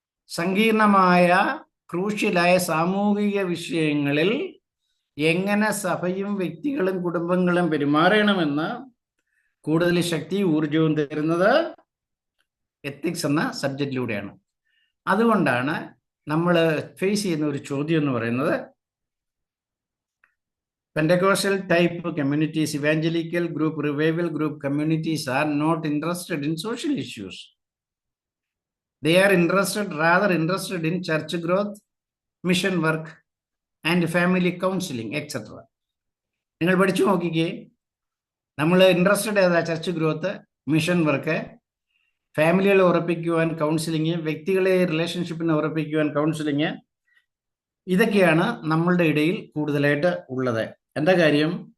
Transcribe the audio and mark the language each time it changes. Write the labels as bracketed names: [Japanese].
[Malayalam] സങ്കീർണമായ ക്രൂഷ്യലായ സാമൂഹിക വിഷയങ്ങളിൽ എങ്ങനെ സഭയും വ്യക്തികളും കുടുംബങ്ങളും പെരുമാറണമെന്ന് കൂടുതൽ ശക്തി ഊർജവും തരുന്നത് എത്തിക്സ് എന്ന സബ്ജക്റ്റിലൂടെയാണ്. അതുകൊണ്ടാണ് നമ്മൾ ഫേസ് ചെയ്യുന്ന ഒരു ചോദ്യം എന്ന് പറയുന്നത്, [English] Pentecostal type communities, evangelical group, revival group communities are not interested in social issues. They are rather interested in church growth, mission work, and family counseling, etc. [Malayalam] നിങ്ങൾ പഠിച്ചു നോക്കിക്കേ, നമ്മൾ ഇൻട്രസ്റ്റഡ് ഏതാ? Church growth, mission work, ഫാമിലികളെ ഉറപ്പിക്കുവാൻ counselling, വ്യക്തികളെ റിലേഷൻഷിപ്പിനെ ഉറപ്പിക്കുവാൻ counselling, ഇതൊക്കെയാണ് നമ്മളുടെ ഇടയിൽ കൂടുതലായിട്ട് ഉള്ളത്. എന്താ കാര്യം?